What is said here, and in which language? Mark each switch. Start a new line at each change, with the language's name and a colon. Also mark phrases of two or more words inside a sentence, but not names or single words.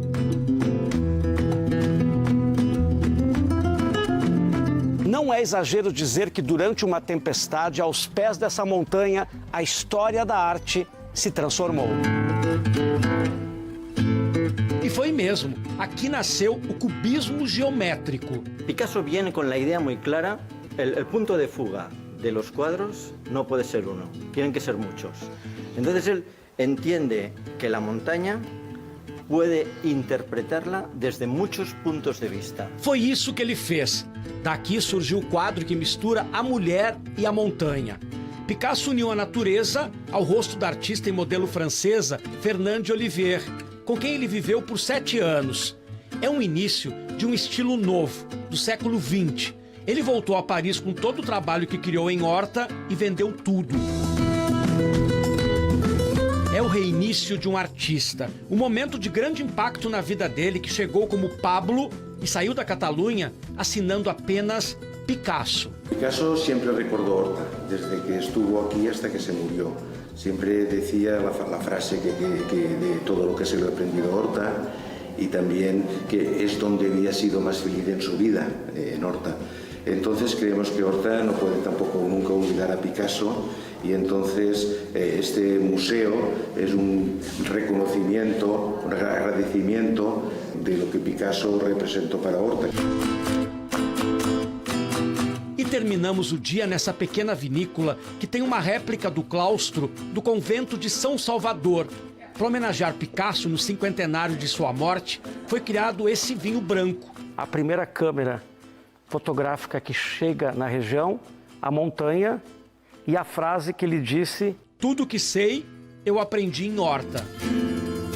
Portuguese: Não é exagero dizer que durante uma tempestade, aos pés dessa montanha, a história da arte se transformou. E foi mesmo. Aqui nasceu o cubismo geométrico.
Spanish: Picasso viene con la idea muy clara, el punto de fuga de los cuadros no puede ser uno, tienen que ser muchos. Entonces él entiende que la montaña puede interpretarla desde muchos puntos de vista.
Portuguese: Foi isso que ele fez. Daqui surgiu o quadro que mistura a mulher e a montanha. Picasso uniu a natureza ao rosto da artista e modelo francesa Fernande Olivier, com quem ele viveu por 7 anos. É um início de um estilo novo, do século XX. Ele voltou a Paris com todo o trabalho que criou em Horta e vendeu tudo. É o reinício de um artista, um momento de grande impacto na vida dele, que chegou como Pablo e saiu da Catalunha assinando apenas Picasso.
Spanish: Picasso siempre recordó Horta, desde que estuvo aquí hasta que se murió. Siempre decía la frase que de todo lo que se le ha aprendido Horta, y también que es donde había sido más feliz en su vida, en Horta. Entonces creemos que Horta no puede tampoco nunca olvidar a Picasso, y entonces este museo es un reconocimiento, un agradecimiento de lo que Picasso representó para Horta.
Portuguese: E terminamos o dia nessa pequena vinícola que tem uma réplica do claustro do convento de São Salvador. Para homenagear Picasso no 50º de sua morte, foi criado esse vinho branco. A primeira câmera fotográfica que chega na região, a montanha, e a frase que ele disse: "Tudo que sei, eu aprendi em Horta".